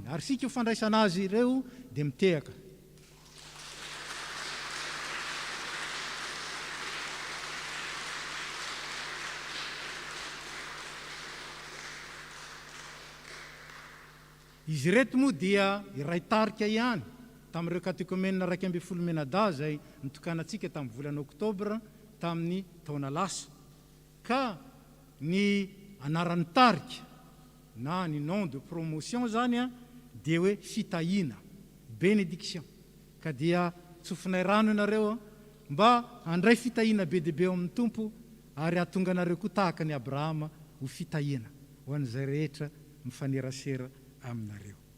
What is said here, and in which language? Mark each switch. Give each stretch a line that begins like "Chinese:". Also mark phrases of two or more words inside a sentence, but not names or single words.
Malagasy: Ary sika ho fandraisana azy ireo dia mitehaka. Izy reto moa dia iray tarika ihany tamin'ireo katekomena 12 menada zay nitokanantsika tamin'ny volana oktobra tamin'ny taona lasa. Ka ny anaran'ny tarika na ny
French: nom de promotion
Malagasy: zany dia hoe fitahina, bénédiction. Ka dia tsofinay rano ianareo mba handray fitahina be dia be ao amin'ny Tompo ary hahatonga anareo koa tahaka ny Abrahama ho fitahina ho an'izay rehetra mifanerasera aminareo.